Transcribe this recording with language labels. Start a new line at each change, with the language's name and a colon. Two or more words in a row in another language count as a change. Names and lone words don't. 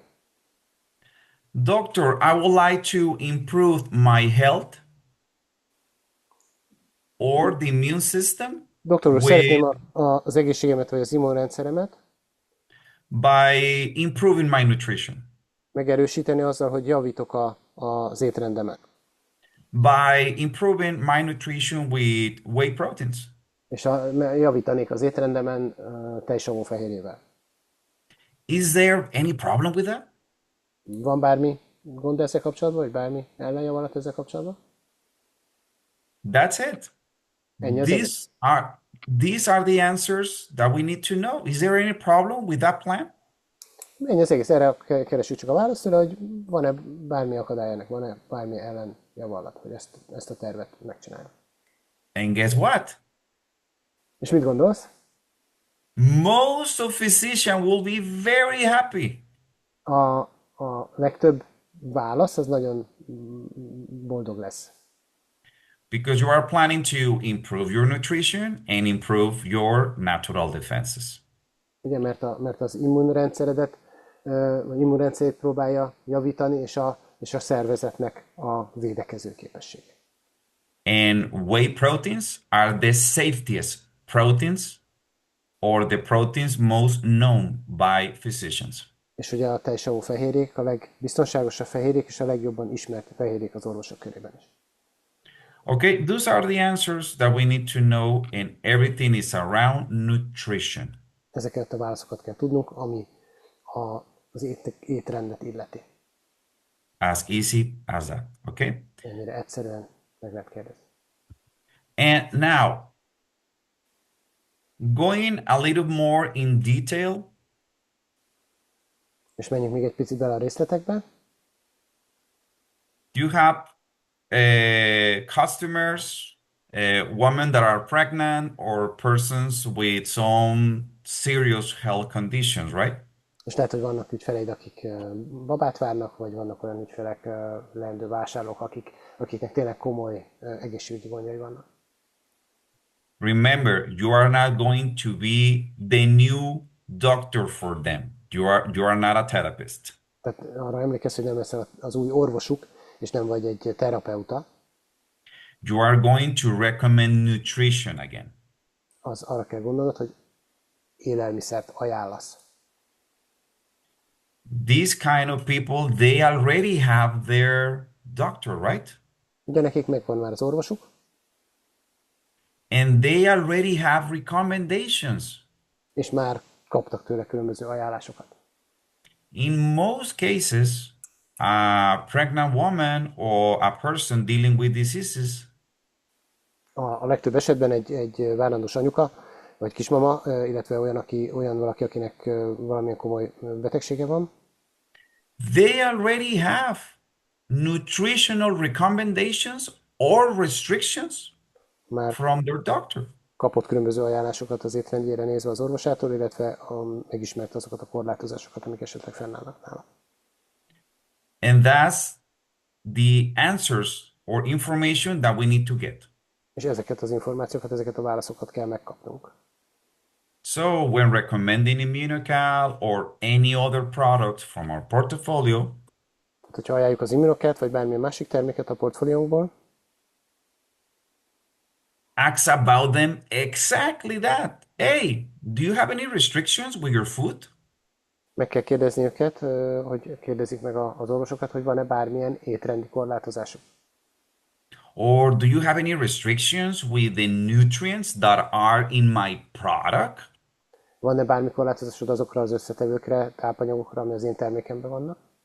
English: Doctor, I would like to improve my health or the immune system
Hungarian: Doktor úr,
English: with
Hungarian: szeretném az egészségemet vagy az immunrendszeremet
English: by improving my nutrition,
Hungarian: megerősíteni azzal, hogy javítok az étrendemet.
English: by improving my nutrition with whey proteins.
Hungarian: És javítanék az étrendemen tejsavú fehérjével.
English: Is there any problem with that?
Hungarian: Van bármi gond ezzel kapcsolatban, vagy bármi ellenjavalat ezzel kapcsolatban?
English: That's it.
Hungarian: Ennyi az egész.
English: These are the answers that we need to know. Is there any problem with that plan?
Hungarian: Ennyi az egész. Erre keresjük csak a választ tőle, hogy van-e bármi akadály ennek, van-e bármi ellenjavalat, hogy ezt a tervet megcsináljuk.
English: And guess what?
Hungarian: És mit gondolsz?
English: Most of physicians will be very happy
Hungarian: A legtöbb válasz az nagyon boldog lesz.
English: because you are planning to improve your nutrition and improve your natural defenses.
Hungarian: Ugye, mert az immunrendszeredet, vagy immunrendszerét próbálja javítani, és a szervezetnek a védekező képessége.
English: And whey proteins are the safest proteins or the proteins most known by physicians.
Hungarian: És ugye a tejsavú fehérjék a legbiztonságosabb fehérjék, és a legjobban ismert fehérjék az orvosok körében is.
English: Okay, those are the answers that we need to know, and everything is around nutrition.
Hungarian: Ezeket a válaszokat kell tudnunk, ami az étrendet illeti.
English: As easy as that, okay?
Hungarian: Ennyire egyszerűen meg lehet kérdezni.
English: And now, going a little more in detail,
Hungarian: És menjünk még egy picit bele a részletekbe.
English: you have customers, women that are pregnant, or persons with some serious health conditions, right?
Hungarian: És lehet, hogy vannak ügyfeleid, akik babát várnak, vagy vannak olyan ügyfelek, leendő vásárlók, akiknek tényleg komoly egészségügyi gondjai vannak.
English: Remember, you are not going to be the new doctor for them. You are not a therapist.
Hungarian: Tehát arra emlékezz, hogy nem leszel az új orvosuk, és nem vagy egy terapeuta,
English: You are going to recommend nutrition again.
Hungarian: az arra kell gondolnod, hogy élelmiszert ajánlasz.
English: These kind of people, they already have their doctor, right?
Hungarian: Ugye nekik megvan már az orvosuk,
English: And they already have recommendations.
Hungarian: és már kaptak tőle különböző ajánlásokat.
English: In most cases, a pregnant woman or a person dealing with diseases,
Hungarian: A legtöbb esetben egy várandós anyuka, vagy kismama, illetve olyan valaki, akinek valamilyen komoly betegsége van,
English: they already have nutritional recommendations or restrictions
Hungarian: már
English: from their doctor.
Hungarian: kapott különböző ajánlásokat az étrendjére nézve az orvosától, illetve megismerte azokat a korlátozásokat, amik esetleg fennállnak nála.
English: And that's the answers or information that we need to get.
Hungarian: És ezeket az információkat, ezeket a válaszokat kell megkapnunk.
English: So when recommending Immunocal or any other product from our portfolio,
Hungarian: Tehát, hogyha ajánljuk az Immunocalt, vagy bármilyen másik terméket a portfóliónkból,
English: ask about them exactly that. Hey, do you have any restrictions with your food?
Hungarian: meg kell kérdezni őket, hogy kérdezik meg az orvosokat, hogy van-e bármilyen étrendi korlátozásuk.
English: Or do you have any restrictions with the nutrients that are in my product?
Hungarian: Van-e bármi korlátozásod azokra az összetevőkre, tápanyagokra, ami az én termékemben vannak?